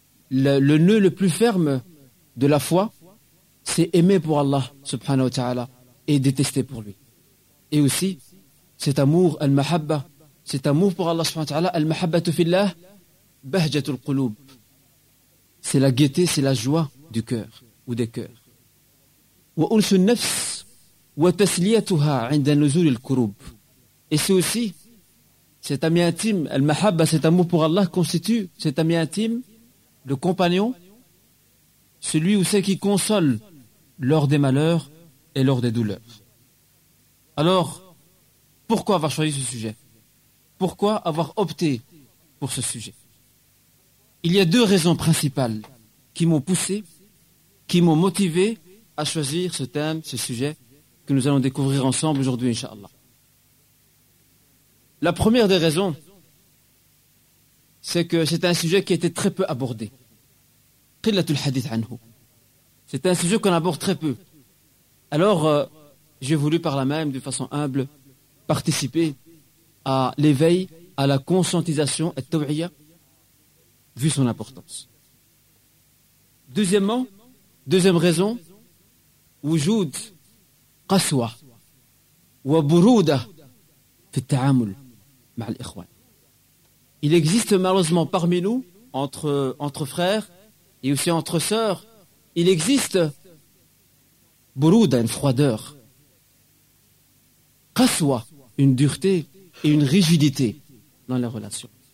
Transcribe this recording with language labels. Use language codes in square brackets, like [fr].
[fr] Le nœud le plus ferme de la foi, c'est aimer pour Allah subhanahu wa ta'ala et détester pour lui. Et aussi, cet amour al-mahabba, cet amour pour Allah subhanahu wa ta'ala, [ar] al-mahabbatu fillah, bahjatul quloub. [fr] c'est la gaieté, c'est la joie du cœur ou des cœurs. [ar] وأنس النفس وتسليتها عند نزول الكروب. [fr] Et c'est aussi cet ami intime, al-mahabba, cet amour pour Allah constitue cet ami intime, le compagnon, celui ou celle qui console lors des malheurs et lors des douleurs. Alors, pourquoi avoir choisi ce sujet? Pourquoi avoir opté pour ce sujet? Il y a deux raisons principales qui m'ont poussé, qui m'ont motivé à choisir ce thème, ce sujet que nous allons découvrir ensemble aujourd'hui, Inch'Allah. La première des raisons, c'est que c'est un sujet qui était très peu abordé. C'est un sujet qu'on aborde très peu. Alors, j'ai voulu par la même, de façon humble, participer à l'éveil, à la conscientisation, et tawiyya, vu son importance. Deuxièmement, deuxième raison, [ar] وجود قسوة وبرودة في التعامل مع الإخوان. [fr] Il existe malheureusement parmi nous, entre frères et aussi entre sœurs, il existe برودة, une froideur, قسوة, une dureté et une rigidité dans les relations.